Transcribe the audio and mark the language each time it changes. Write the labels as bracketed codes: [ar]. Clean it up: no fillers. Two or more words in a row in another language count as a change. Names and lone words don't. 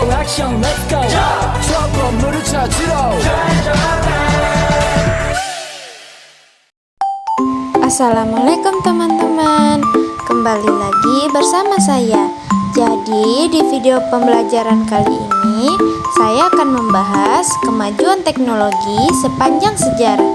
[ko] 액션 [en] let's go [ko] 저 건물을 찾으러 [id] Assalamualaikum teman-teman, kembali lagi bersama saya. Jadi di video pembelajaran kali ini saya akan membahas kemajuan teknologi sepanjang sejarah.